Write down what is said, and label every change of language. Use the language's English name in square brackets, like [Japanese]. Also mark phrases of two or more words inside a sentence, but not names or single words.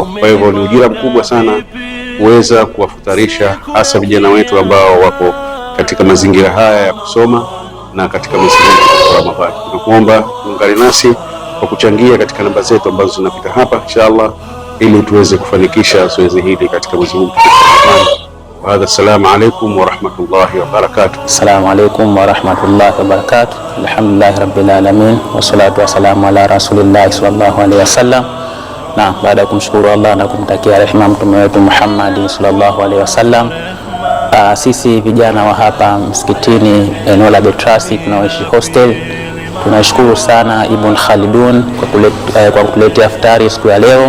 [Swahili] Kwa hivyo ni ujira mkubwa sana kuweza kuwafutarisha hasa vijana wetu ambao wako katika mazingira haya ya kusoma na katika mazingira ya Ramadhani. Tunakuomba ungane nasi kwa kuchangia katika namba zetu ambazo zinapita hapa inshallah, ili tuweze kufanikisha zoezi hili katika mwezi huu wa Ramadhani. [Arabic] والسلام عليكم ورحمة الله وبركاته. السلام عليكم ورحمة الله وبركاته الحمد لله رب العالمين والصلاة والسلام على رسول الله صلى الله عليه وسلم. [Swahili] Na baada ya kumshukuru Allah na kumtakia rehema mtume wetu Muhammad [Arabic] صلى الله عليه وسلم, [Swahili] sisi vijana wa hapa msikitini eneo la Betrasi tunaoishi hostel, tunashukuru sana Ibn Khaldun kwa kutuletea iftari siku ya leo.